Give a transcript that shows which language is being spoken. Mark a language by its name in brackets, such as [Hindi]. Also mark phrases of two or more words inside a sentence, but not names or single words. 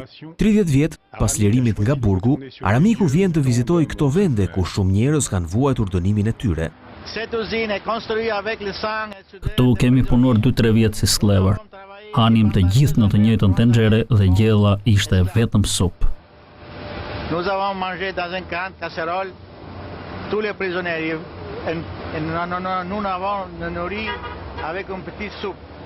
[Albanian] 30 vjet pas lirimit nga burgu, Aramiku vjen të vizitojë këto vende ku shumë njerëz kanë vuajtur dënimin e tyre. Këtu kemi punuar 2-3 vjet si sklever. Hanim të gjithë në të njëjtën tenxhere dhe gjella ishte vetëm supë. [French] Nous avons mangé dans une grande casserole tous les prisonniers. Nous avons nourri avec une petite soupe.